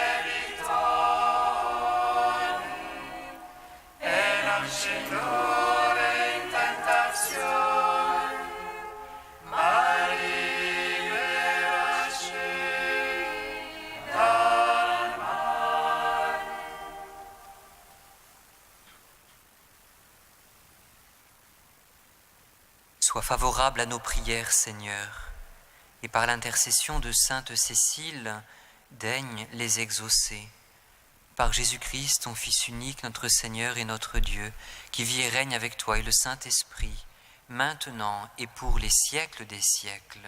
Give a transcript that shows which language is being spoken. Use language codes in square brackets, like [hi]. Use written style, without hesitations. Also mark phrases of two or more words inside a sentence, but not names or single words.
[it] debitori, e non ci indurre in tentazione, ma liberaci dal male. [fr] Sois favorable à nos prières, Seigneur, et par l'intercession de Sainte Cécile, daigne les exaucer. Par Jésus-Christ, ton Fils unique, notre Seigneur et notre Dieu, qui vit et règne avec toi et le Saint-Esprit, maintenant et pour les siècles des siècles.